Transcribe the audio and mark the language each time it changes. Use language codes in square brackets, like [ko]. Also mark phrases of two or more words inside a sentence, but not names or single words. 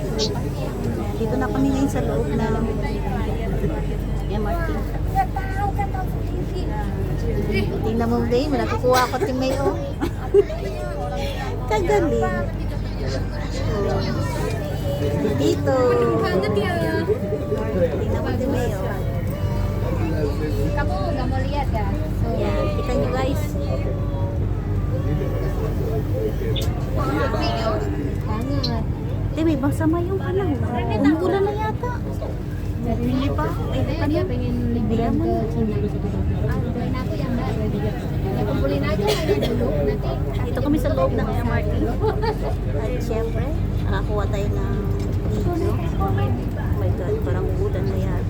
[tl] Dito na kami ngayon sa loob na MRT. Tingnan mo din, nakukuha ko Timay oh. Kagaling. Dito. Tingnan mo Timay oh. [id] Kamu gak mau lihat ya? [tl] Yan, kita nyo guys. [id] Banget. [tl] Timay, bang sama yung panahon. Umuulan na yata. Hindi pa. Ay, [id] Saya [tl] ano? [id] dia pengen liburan ke Cina. Kumpulin aku yang baru. Ya kumpulin aja aja dulu. Nanti [tl] Dito kami sa loob ng MRT. At syempre, nakakuha tayo ng video. [en] Oh my God, [tl] parang uulan na yata.